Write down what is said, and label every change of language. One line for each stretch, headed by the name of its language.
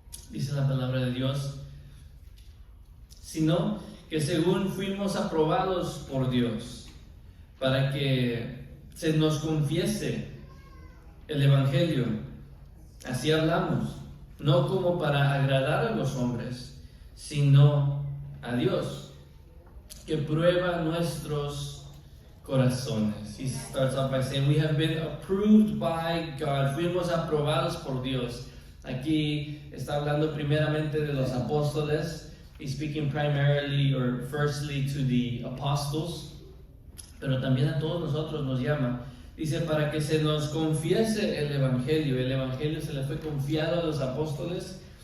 Spanish: Dice la palabra de Dios, sino que según fuimos aprobados por Dios, para que se nos confiese el Evangelio, así hablamos, no como para agradar a los hombres, sino a Dios, que prueba nuestros corazones.
English: He starts off by saying, we have been approved by God.
Spanish: Fuimos aprobados por Dios. Aquí está hablando primeramente de los apóstoles.
English: He's speaking primarily or firstly to the apostles,
Spanish: pero también a todos nosotros nos llama. Dice, para que se nos confiese el Evangelio. El Evangelio se le fue confiado a los apóstoles.